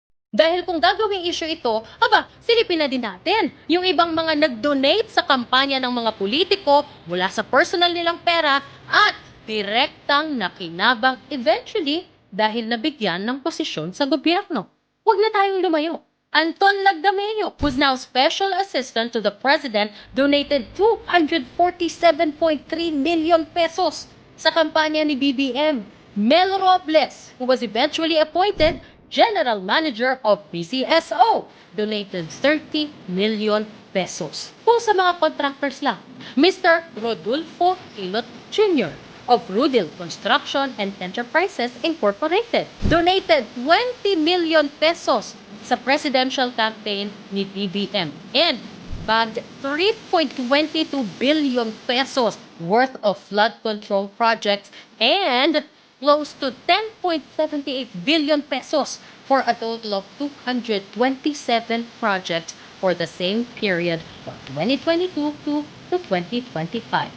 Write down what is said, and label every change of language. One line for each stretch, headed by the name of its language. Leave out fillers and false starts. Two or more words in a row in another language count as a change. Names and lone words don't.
Filipino: Dahil kung gagawing issue ito, silipin na din natin yung ibang mga nag-donate sa kampanya ng mga politiko mula sa personal nilang pera at direktang nakinabang eventually dahil nabigyan ng posisyon sa gobyerno. Huwag na tayong lumayo. Anton Lagdameo,
English: who's now special assistant to the president, donated 247.3 million pesos
Filipino: sa kampanya ni BBM.
English: Mel Robles, who was eventually appointed General Manager of PCSO, donated 30 million pesos.
Filipino: Kung sa mga contractors lang, Mr. Rodolfo Hilot Jr.
English: of Rudil Construction and Enterprises Incorporated donated 20 million pesos sa presidential campaign ni BBM and bagged 3.22 billion pesos worth of flood control projects and close to 10.78 billion pesos for a total of 227 projects for the same period from 2022 to 2025.